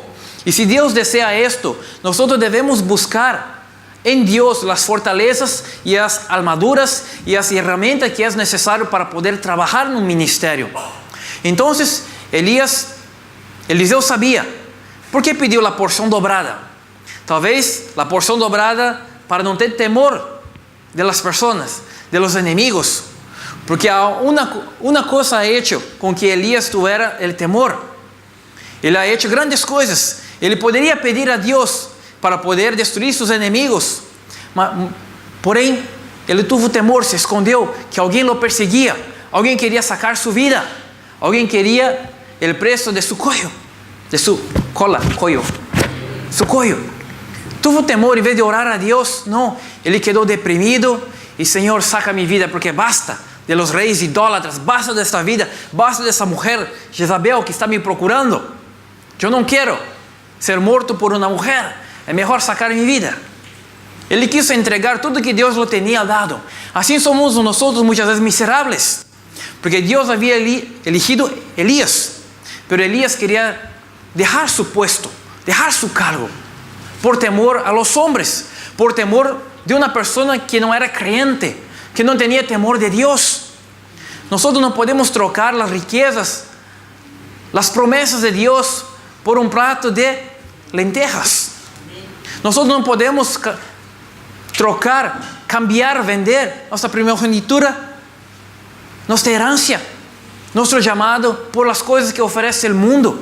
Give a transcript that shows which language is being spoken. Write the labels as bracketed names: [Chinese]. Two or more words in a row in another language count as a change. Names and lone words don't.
[Portuguese] E se Deus deseja isto, nós devemos buscar em Deus as fortalezas e as armaduras e as ferramentas que é necessário para poder trabalhar no ministério. Então, Eliseu sabia. Por que pediu a porção dobrada? Talvez a porção dobrada para não ter temor de las pessoas, [Spanish] de los enemigos. [Portuguese] Porque uma coisa [Spanish] ha hecho [Portuguese] com que Elías [Spanish] tuviera el temor. [Portuguese] Ele [Spanish] ha hecho [Portuguese] grandes coisas. Ele poderia pedir a Deus para poder destruir seus inimigos. Porém, ele teve temor, se escondeu, que alguém o perseguia. Alguém queria sacar sua vida. Alguém queria o preço de seu cuello. [Spanish] De su cola, cuello. Su cuello. Tuvo temor, [Portuguese] em vez de orar a Deus, não. Ele quedou deprimido. E Senhor, saca minha vida, porque basta de los reis idólatras, basta desta vida, basta dessa mulher Jezabel que está me procurando. Eu não quero ser morto por uma mulher, é melhor sacar minha vida. Ele quis entregar tudo que Deus lhe tinha dado. Assim somos nós muitas vezes miseráveis, porque Deus havia elegido Elias, pero Elias queria deixar seu puesto, deixar seu cargo, por temor [Spanish] a los hombres, [Portuguese] por temor de uma pessoa que não era crente, que não tinha temor de Deus. Nós não podemos trocar as riquezas, as promessas de Deus por um prato de lentejas. Nós não podemos trocar, cambiar, vender nossa primogenitura, nossa herança, nosso chamado por as coisas que oferece o mundo.